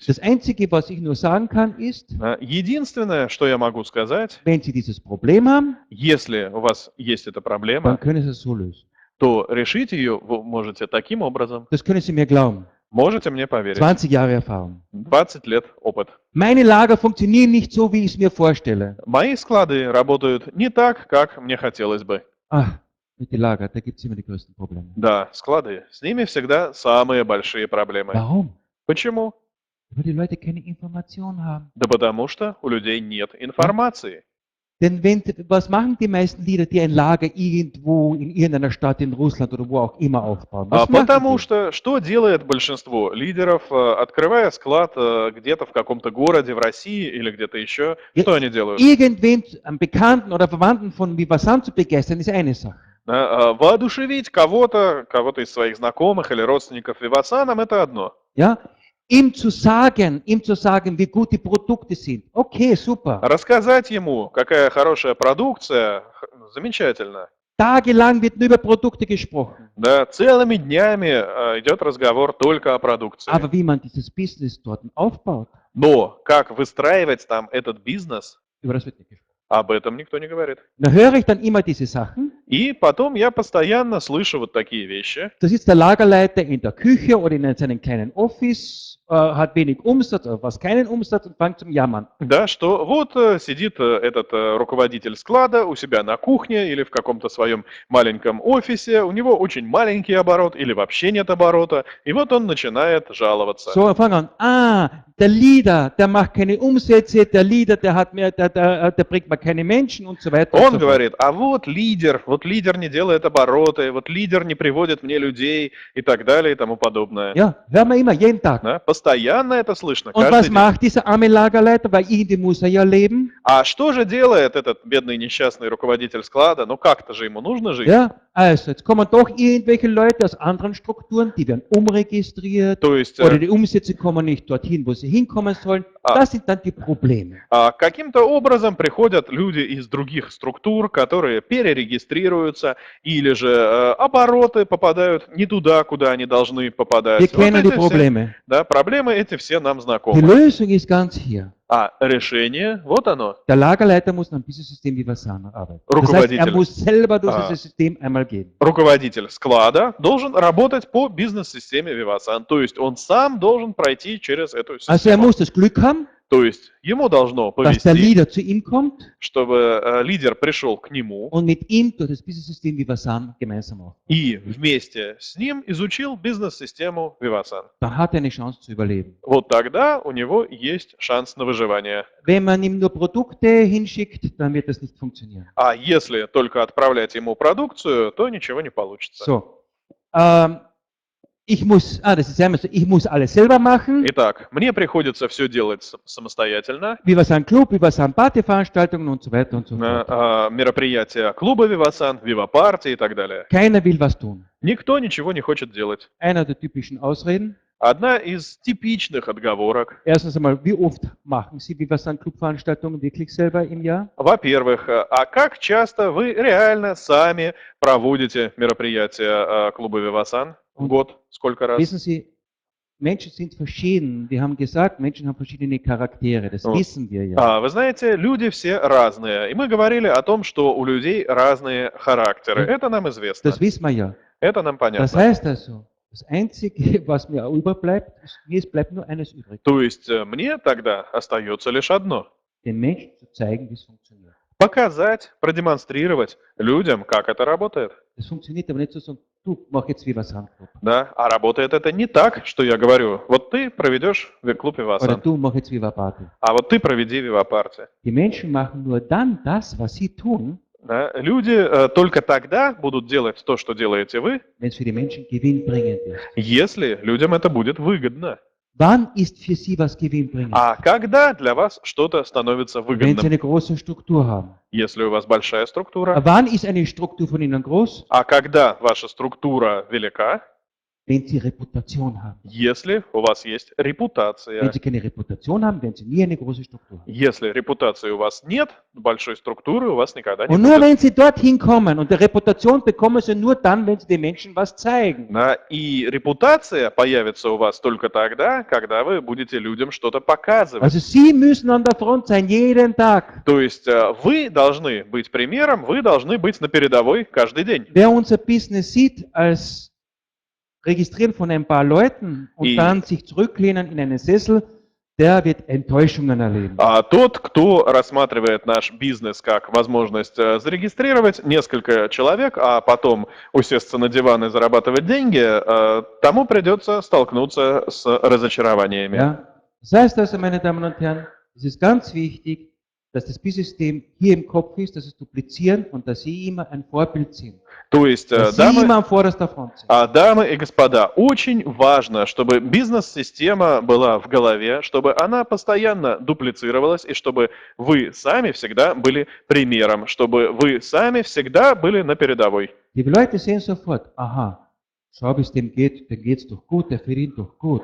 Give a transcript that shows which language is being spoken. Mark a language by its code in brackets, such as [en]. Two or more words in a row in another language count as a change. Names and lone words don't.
[de] Das Einzige, was ich nur sagen kann, ist, [ru] Единственное, что я могу сказать, [de] wenn Sie dieses Problem haben, [ru] если у вас есть эта [de] dann [ru] проблема, [de] können Sie es so lösen. [ru] то решить ее вы можете таким образом. [de] Das können Sie mir glauben. [ru] Можете мне поверить. [de] 20 Jahre Erfahrung. [ru] 20 лет опыт. [de] Meine Lager funktionieren nicht so, wie ich es mir vorstelle. [ru] Мои склады работают не так, как мне хотелось бы. [de] Ach, mit den Lager, da gibt es immer die größten Probleme. [ru] Да, склады. С ними всегда самые большие проблемы. [de] Warum? [ru] Почему? [de] Weil die Leute keine Information haben. [ru] Да потому что у людей нет информации. [de] Denn was machen die meisten Leader, die ein Lager irgendwo in irgendeiner Stadt in Russland oder wo auch immer aufbauen? Was machen [ru] Потому [de] die? [ru] что делает большинство лидеров, открывая склад где-то в каком-то городе в России или где-то еще, [de] Ja, [ru] что они делают? [de] irgendwen, einen Bekannten oder Verwandten von Vivasan zu begeistern, ist eine Sache. [ru] Да, воодушевить кого-то из своих знакомых или родственников Вивасаном, это одно. [de] Ja? Ihm zu sagen, wie gut die Produkte sind. Okay, super. [ru] Рассказать ему, какая хорошая продукция, замечательно. [de] Tagelang wird nur über Produkte gesprochen. [ru] Да, целыми днями идет разговор только о продукции. [de] Aber wie man dieses Business dort aufbaut, [ru] Но как выстраивать там этот бизнес, [de] über das wird nicht gesprochen. [ru] об этом никто не говорит. [de] Da höre ich dann immer diese Sachen. [ru] И потом я постоянно слышу вот такие вещи. [de] Da sitzt der Lagerleiter in der Küche oder in seinem kleinen Office, hat wenig Umsatz oder fast keinen Umsatz und fängt zum Jammern. [ru] Да, что вот сидит этот руководитель склада у себя на кухне или в каком-то своем маленьком офисе, у него очень маленький оборот или вообще нет оборота, и вот он начинает жаловаться. [de] So, fang an. Der Leader, der macht keine Umsätze, der Leader, der bringt mal keine Menschen und so weiter. und [ru] Он [de] so fort. [ru] говорит, а вот лидер не делает обороты, вот лидер не приводит мне людей и так далее и тому подобное. [de] Ja, hören wir immer, jeden Tag. [ru] Да, постоянно это слышно, [de] Und [ru] каждый [de] was [ru] день. [de] macht dieser arme Lagerleiter? Weil irgendwie muss er ja leben. [ru] А что же делает этот бедный несчастный руководитель склада? Ну как-то же ему нужно жить. [de] Ja, also jetzt kommen doch irgendwelche Leute aus anderen Strukturen, die werden umregistriert [ru] То есть [de] oder die Umsätze kommen nicht dorthin, wo sie hinkommen sollen. Das sind dann die Probleme. [ru] каким-то образом приходят люди из других структур, которые перерегистрируются, или же обороты попадают не туда, куда они должны попадать. [de] Wir [ru] Вот [de] kennen die [ru] эти все, [de] Probleme. [ru] да, проблемы эти все нам [de] Die [ru] знакомы. [de] Lösung ist ganz hier. [ru] А решение, вот оно. [de] Der Lagerleiter muss nach diesem System wie Vasana arbeiten. Das heißt, [ru] Руководитель. [de] er muss selber durch Ah. dieses System einmal gehen. [ru] Руководитель склада должен работать по бизнес-системе Vivasan, то есть он сам должен пройти через эту [de] Also er [ru] систему. [de] muss das Glück haben, [ru] То есть ему должно [de] dass der [ru] повезти, [de] Leader zu ihm kommt [ru] чтобы лидер пришел к нему [de] und mit ihm durch das Business-System wie Vasana gemeinsam aufbaut. [ru] и вместе с ним изучил бизнес-систему Vivasan. [de] Dann hat er eine Chance zu überleben. [ru] Вот тогда у него есть шанс на выживание. [de] Wenn man ihm nur Produkte hinschickt, dann wird das nicht funktionieren. [ru] А если только отправлять ему продукцию, то ничего не получится. [de] So, das ist einmal so, ich muss alles selber machen. [ru] Итак, мне приходится все делать самостоятельно. [de] Wie Vasan Club, wie Vasan Partyveranstaltungen und so weiter und so fort. [ru] Мероприятия клуба Vivasan, Viva Party и так далее. [de] Keiner will was tun. [ru] Никто ничего не хочет делать. [de] Einer der typischen Ausreden. [ru] Одна из типичных отговорок. [de] Erstens einmal, wie oft machen Sie wie Vasan Club Veranstaltungen wirklich selber im Jahr? [ru] Во-первых, а как часто вы реально сами проводите мероприятия клуба Vivasan в год? Сколько раз? [de] Wissen Sie, Menschen sind verschieden. Wir haben gesagt, Menschen haben verschiedene Charaktere. Das Oh. wissen wir ja. [ru] Вы знаете, люди все разные. И мы говорили о том, что у людей разные характеры. Это нам известно. [de] Das wissen wir ja. [ru] Это нам [de] Das [ru] понятно. [de] heißt also, das Einzige, was mir überbleibt, mir bleibt nur eines übrig. [ru] То есть мне тогда остается лишь одно. [de] Den Menschen zu zeigen, wie es funktioniert. [ru] Показать, продемонстрировать людям, как это работает. [de] Das funktioniert aber nicht so, sagen, du, mach jetzt wie Vasan Club. [ru] Да? А работает это не так, что я говорю. Вот ты проведешь клуб [de] Oder [ru] Vivasan, [de] du, mach jetzt wie Party. [ru] а вот ты проведи Viva Party. [de] Die Menschen machen nur dann das, was sie tun, [ru] Да? Люди только тогда будут делать то, что делаете вы, [de] wenn es für die Menschen gewinnbringend ist. [ru] если людям это будет выгодно. [de] Wann ist für sie was gewinnbringend? [ru] А когда для вас что-то становится [de] Wenn sie [ru] выгодным? [de] eine große Struktur haben. [ru] Если у вас большая структура. [de] Wann ist eine Struktur von ihnen groß? [ru] А когда ваша структура велика? [de] Wenn sie Reputation haben. [ru] Если у вас есть репутация. [de] Wenn sie keine Reputation haben, werden sie nie eine große Struktur haben. [ru] Если репутации у вас нет, большой структуры у вас никогда не [de] Und nur [ru] будет. [de] wenn sie dorthin kommen, und die Reputation bekommen sie nur dann, wenn sie den Menschen was zeigen. [ru] Да, и репутация появится у вас только тогда, когда вы будете людям что-то показывать. [de] Also sie müssen an der Front sein, jeden Tag. [ru] То есть вы должны быть примером, вы должны быть на передовой каждый день. [de] Wer unser Business sieht als Registrieren von ein paar Leuten und dann sich zurücklehnen in einen Sessel, der wird Enttäuschungen erleben. [ru] А тот, кто рассматривает наш бизнес как возможность зарегистрировать несколько человек, а потом усесться на диван и зарабатывать деньги, тому придется столкнуться с разочарованиями. [de] Ja? Das heißt also, meine Damen und Herren, es ist ganz wichtig, dass das Business-System hier im Kopf ist, dass es duplizieren und dass Sie immer ein Vorbild sind. [ru] То есть, [de] Dass Sie immer an vorderster Front sind. [ru] дамы и господа, очень важно, чтобы бизнес-система была в голове, чтобы она постоянно дуплицировалась, и чтобы вы сами всегда были примером, чтобы вы сами всегда были на передовой. [de] Die Leute sehen sofort, aha, schau, wie es dem geht's doch gut, der verdient doch gut.